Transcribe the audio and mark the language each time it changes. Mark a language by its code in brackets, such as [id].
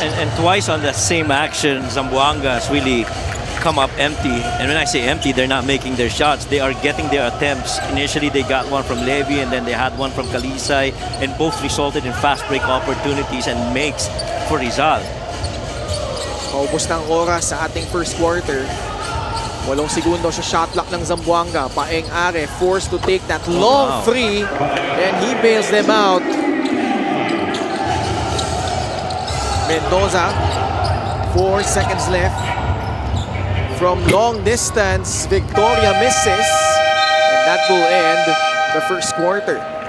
[en] And twice on the same action, Zamboanga has really come up empty. And when I say empty, they're not making their shots. They are getting their attempts. Initially, they got one from Levi, and then they had one from Kalisay, and both resulted in fast break opportunities and makes for Rizal. [tl] Paubos ng oras sa ating first quarter. 8 segundo sa shot clock ng Zamboanga. [en] Paeng Are forced to take that long free, and he bails them out. Mendoza, 4 seconds left. From long distance, Victoria misses, and that will end the first quarter.